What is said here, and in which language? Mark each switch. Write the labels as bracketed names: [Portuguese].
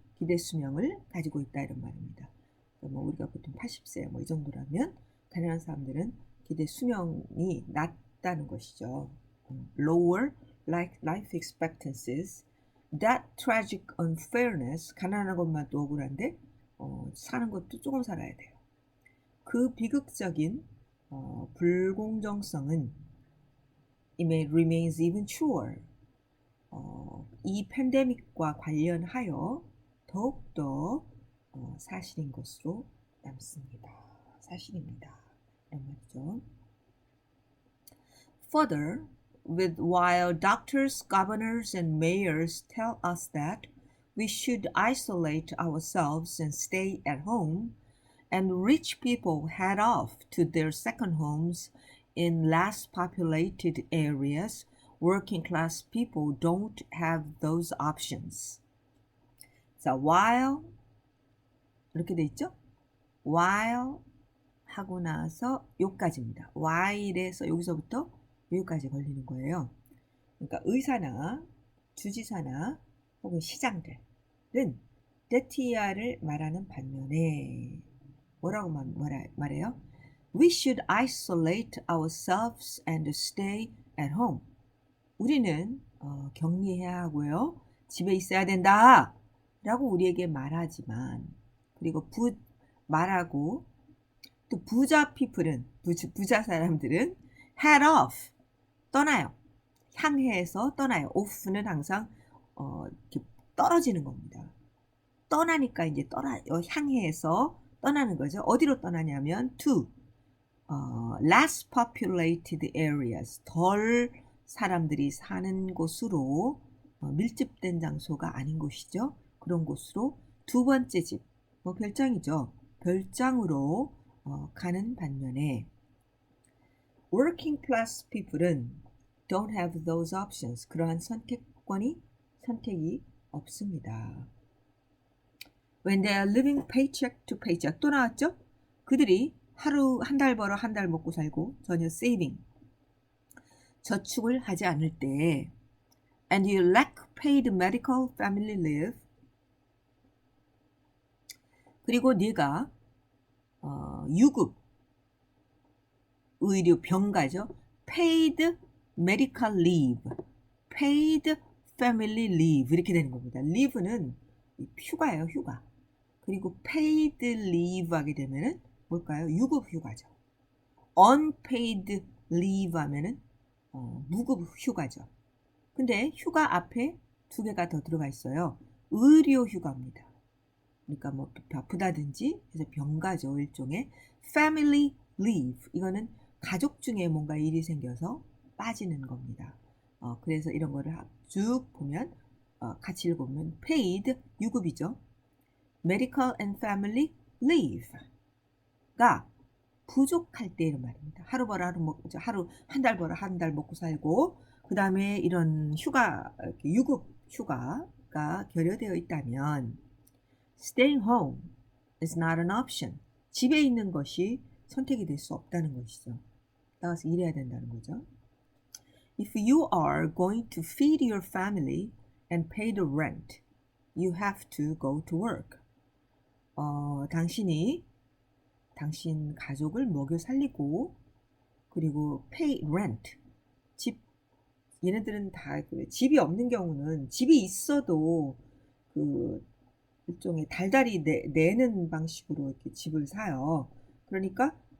[Korean] 기대 수명을 가지고 있다 이런 말입니다. 뭐 우리가 보통 80세 뭐 이 정도라면 가난한 사람들은 기대 수명이 낮다는 것이죠. [English] Lower life expectancies. That tragic unfairness. [Korean] 가난한 것만 또 억울한데 사는 것도 조금 살아야 돼요. 그 비극적인 불공정성은 [English] it remains even truer. [Korean] 이 팬데믹과 관련하여 더욱더 사실인 것으로 남습니다. 사실입니다. 이런 말이죠. [English] Further, while doctors, governors, and mayors tell us that we should isolate ourselves and stay at home, and rich people head off to their second homes in less populated areas, working class people don't have those options. [Korean] 자, while 이렇게 돼 있죠? while 하고 나서 요까지입니다. while에서 여기서부터 여기까지 걸리는 거예요. 그러니까 의사나 주지사나 혹은 시장들은 데티아를 말하는 반면에 뭐라고 말해요? [English] We should isolate ourselves and stay at home. [Korean] 우리는 격리해야 하고요. 집에 있어야 된다. 라고 우리에게 말하지만 그리고 말하고 또 부자 people은 부자 사람들은 [English] head off [Korean] 떠나요. 향해서 떠나요. off는 항상 이렇게 떨어지는 겁니다. 떠나니까 이제 향해서 떠나는 거죠. 어디로 떠나냐면 [English] to less populated areas [Korean] 덜 사람들이 사는 곳으로 밀집된 장소가 아닌 곳이죠. 그런 곳으로 두 번째 집, 뭐 별장이죠. 별장으로 가는 반면에 working class people은 [English] don't have those options. [Korean] 그러한 선택이 없습니다. [English] When they are living paycheck to paycheck [Korean] 또 나왔죠? 그들이 하루 한 달 벌어 한 달 먹고 살고 전혀 saving 저축을 하지 않을 때 [English] and you lack paid medical family leave [Korean] 그리고 네가 유급 의료 병가죠. [English] paid medical leave, paid family leave [Korean] 이렇게 되는 겁니다. leave는 휴가예요, 휴가. 그리고 [English] paid leave [Korean] 하게 되면은 뭘까요? 유급 휴가죠. [English] unpaid leave [Korean] 하면은 무급 휴가죠. 근데 휴가 앞에 두 개가 더 들어가 있어요. 의료 휴가입니다. 그러니까 뭐 아프다든지 해서 병가죠. 일종의 [English] family leave [Korean] 이거는 가족 중에 뭔가 일이 생겨서 빠지는 겁니다. 그래서 이런 거를 쭉 보면 같이 읽으면 paid 유급이죠. [English] medical and family leave [Korean] 가 부족할 때 이런 말입니다. 하루 벌어 하루 먹고 하루 한 달 벌어 한 달 먹고 살고 그 다음에 이런 휴가 유급 휴가가 결여되어 있다면 [English] staying home is not an option. [Korean] 집에 있는 것이 선택이 될 수 없다는 것이죠. 나가서 일해야 된다는 거죠. [English] If you are going to feed your family and pay the rent, you have to go to work. [Korean] 당신 가족을 먹여 살리고 그리고 [English] pay rent. [Korean] 얘네들은 다 집이 없는 경우는 집이 있어도 그 일종의 달달이 내는 방식으로 이렇게 집을 사요. 그러니까